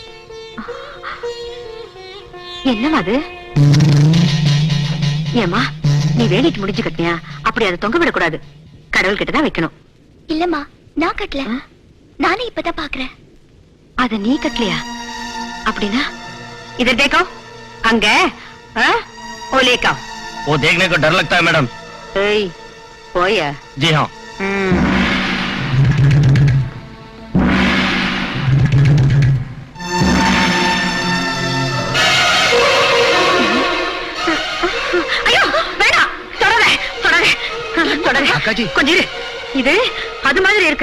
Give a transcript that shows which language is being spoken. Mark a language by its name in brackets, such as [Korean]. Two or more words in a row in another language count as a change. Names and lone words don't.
[Tamil] என்னமா அது? ஏமா, நீ வேலைக்கு முடிஞ்சு கட்டினியா? அப்படி அதை தொங்க விடக்கூடாது. கடவுள் கிட்டதான் வைக்கணும். இல்லம்மா, நான் கட்டல. நானே இப்பதான் பாக்குறேன். அத நீ கட்டலையா? அப்படின்னா [Hindi] इधर देखो, [Tamil] அங்க [Hindi] वो लेका वो देखने को डर लगता है मैडम. [Tamil] ஏய், போயா? [Hindi] जी हाँ. [Tamil] ஐயோ, வேணாம், தொடாத, தொடாத, தொடாத. அக்காஜி, கொஞ்சம் இரு. இது அது மாதிரி இருக்கு.